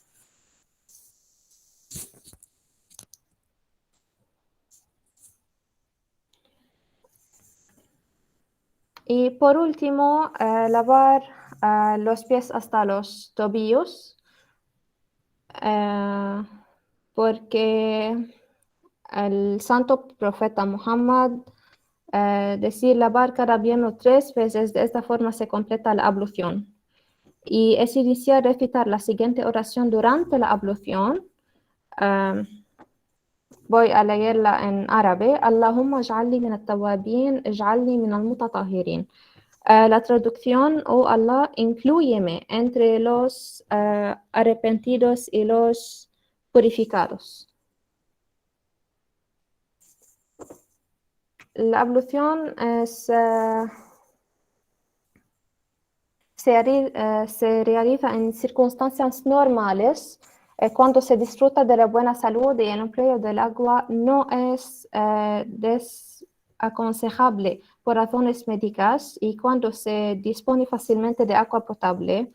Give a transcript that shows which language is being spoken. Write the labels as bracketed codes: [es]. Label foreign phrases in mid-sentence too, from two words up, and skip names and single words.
[es] Y por último, lavar los pies hasta los tobillos, porque el santo profeta Muhammad decía lavar cada miembro 3 veces, de esta forma se completa la ablución. Y es iniciar recitar la siguiente oración durante la ablución. Voy a leerla en árabe. [ar] اللهم اجعلني من التوابين، اجعلني من المتطهرين. [es] La traducción, oh Allah, inclúyeme entre los arrepentidos y los purificados. La ablución se realiza en circunstancias normales, cuando se disfruta de la buena salud y el empleo del agua no es desaconsejable por razones médicas, y cuando se dispone fácilmente de agua potable.